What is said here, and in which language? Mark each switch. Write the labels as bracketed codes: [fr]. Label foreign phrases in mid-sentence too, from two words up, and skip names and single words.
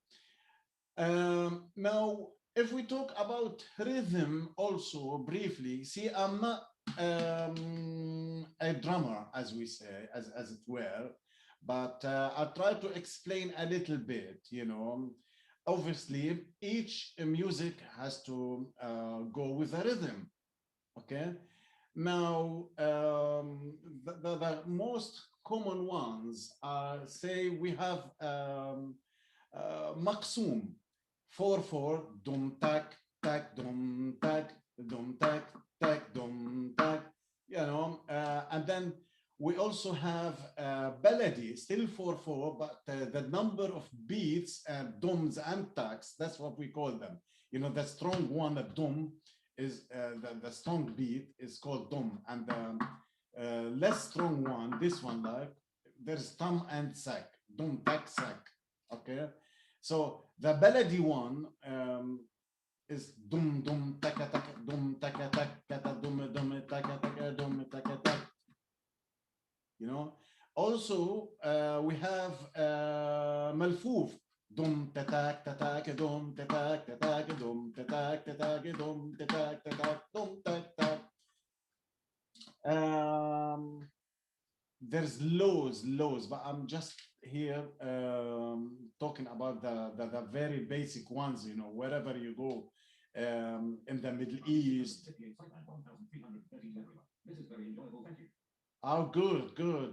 [en] Now, if we talk about rhythm also briefly, see, I'm not a drummer, as we say, as it were, but I'll try to explain a little bit, you know. Obviously, each music has to go with a rhythm, okay? Now, the most common ones are, say, we have maqsoom, 4/4, dum tak tak dum tak dum tak tak dum tak, you know, and then we also have baladi, still 4/4, but the number of beats and dums and taks, that's what we call them. You know, the strong one, the dum, is the strong beat is called dum, and the less strong one, this one, like, there's tam and sak, dum tak sak, okay? So the baladi one is dum dum taka taka dum taka taka dum dum taka taka dum taka tak. You know. Also, we have malfoof, dum tatak tatak dum tatak tatak dum tatak tatak dum tatak tatak dum tak tak. There's loads, but I'm just here talking about the very basic ones, you know, wherever you go in the Middle East. Oh, good.